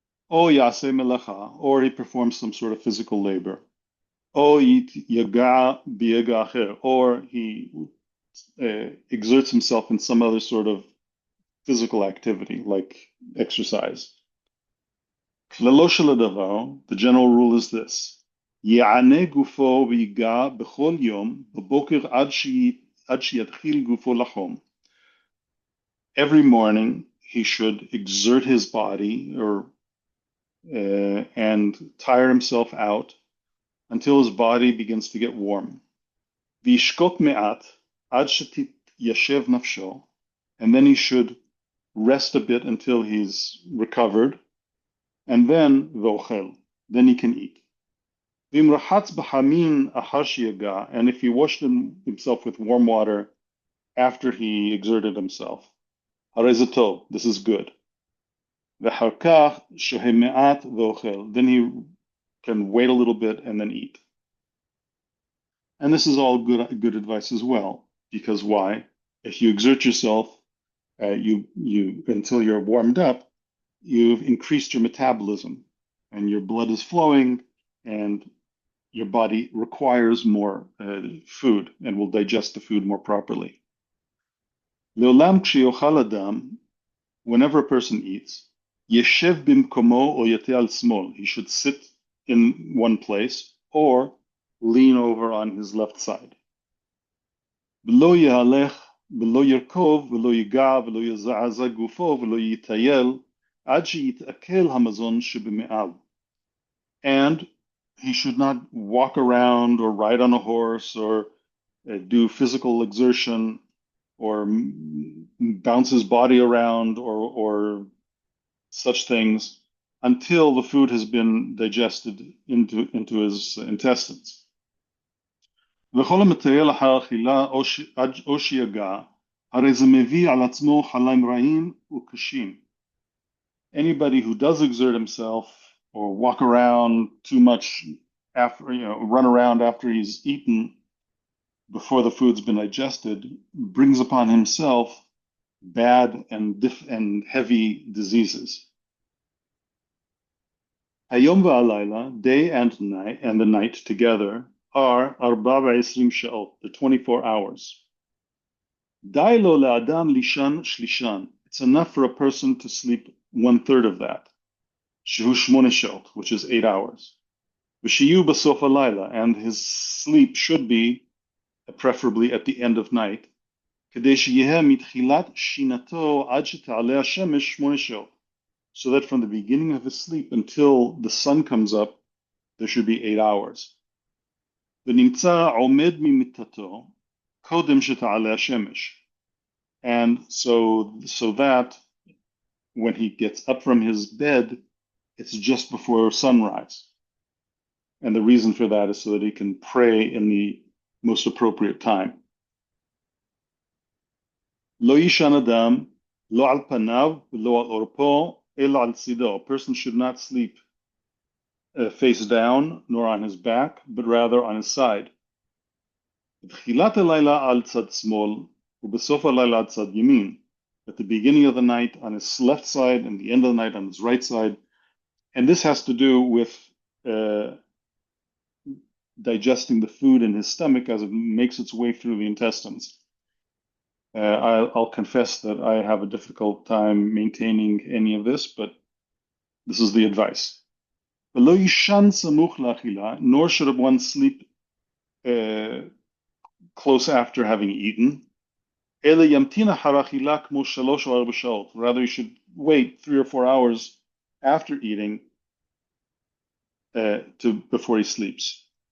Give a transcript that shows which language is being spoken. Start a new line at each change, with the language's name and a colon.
Hebrew: O yase melacha,
English: or he performs some sort of physical labor.
Hebrew: O yaga biyaga,
English: or he exerts himself in some other sort of physical activity, like exercise. The general rule is this:
Hebrew: יענה גופו ויגע בכל יום בבוקר עד שיתחיל גופו לחום.
English: Every morning he should exert his body and tire himself out until his body begins to get warm.
Hebrew: וישקוט מעט עד שתתיישב נפשו,
English: and then he should rest a bit until he's recovered, and then
Hebrew: ואוכל,
English: then he can eat.
Hebrew: ואם רחץ בחמין אחר שיגע,
English: and if he washed himself with warm water after he exerted himself,
Hebrew: הרי זה טוב,
English: this is good.
Hebrew: ואחר כך שוהה מעט ואוכל,
English: then he can wait a little bit and then eat. And this is all good advice as well, because why? If you exert yourself, until you're warmed up, you've increased your metabolism, and your blood is flowing, and your body requires more food and will digest the food more properly.
Hebrew: לעולם כשיאכל אדם,
English: whenever a person eats,
Hebrew: ישב במקומו או יטה על שמאל.
English: He should sit in one place or lean over on his left side.
Hebrew: ולא יהלך, ולא ירכוב, ולא ייגע, ולא יזעזע גופו, ולא יטייל, עד שיתעכל המזון שבמעל.
English: And he should not walk around or ride on a horse or do physical exertion or bounce his body around or such things until the food has been digested into his intestines.
Hebrew: וכל המטייל אחר אכילה או שיגע, הרי זה מביא על עצמו חליים רעים וקשים.
English: Anybody who does exert himself or walk around too much after, run around after he's eaten before the food's been digested, brings upon himself bad and heavy diseases.
Hebrew: Hayom va'alayla,
English: day and night, and the night together, are 24 שעות, the 24 hours.
Hebrew: די לו לאדם לישן שלישן.
English: It's enough for a person to sleep 1/3 of that.
Hebrew: שהוא 8 שעות,
English: which is 8 hours.
Hebrew: ושיהיו בסוף הלילה,
English: and his sleep should be preferably at the end of night,
Hebrew: כדי שיהיה מתחילת שינתו עד שתעלה השמש 8 שעות.
English: So that from the beginning of his sleep until the sun comes up, there should be 8 hours.
Hebrew: ונמצא עומד ממיטתו קודם שתעלה השמש.
English: And so that when he gets up from his bed, it's just before sunrise. And the reason for that is so that he can pray in the most appropriate time.
Hebrew: לא יישן אדם, לא על פניו ולא על עורפו, אלא על צידו.
English: A person should not sleep face down, nor on his back, but rather on his side.
Hebrew: בתחילת הלילה על צד שמאל, ובסוף הלילה על צד ימין.
English: At the beginning of the night on his left side, and the end of the night on his right side. And this has to do with digesting the food in his stomach as it makes its way through the intestines. I'll confess that I have a difficult time maintaining any of this, but this is the advice.
Hebrew: ולא יישן סמוך לאכילה,
English: nor should one sleep close after having eaten.
Hebrew: אלא ימתין אחר אכילה כמו 3 או 4 שעות.
English: Rather, you should wait 3 or 4 hours after eating before he sleeps.